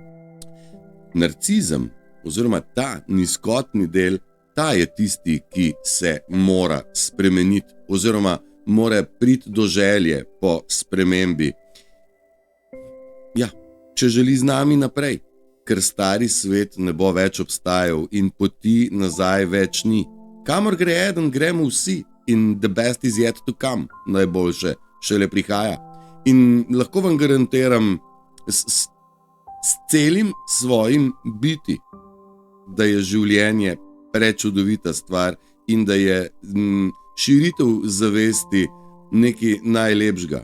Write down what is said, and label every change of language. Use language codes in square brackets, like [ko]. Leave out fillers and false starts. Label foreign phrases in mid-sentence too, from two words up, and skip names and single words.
[sl] Narcizem, oziroma ta nizkotni del, ta je tisti, ki se mora spremeniti oziroma mora priti do želje po spremembi. če želi z nami naprej, ker stari svet ne bo več obstajal in poti nazaj več ni. Kamor gre eden, gremo vsi in [en] the best is yet to come, [sl] najboljše šele prihaja. In lahko vam garantiram s celim svojim biti, da je življenje prečudovita stvar in da je širitev zavesti nekaj najlepšega.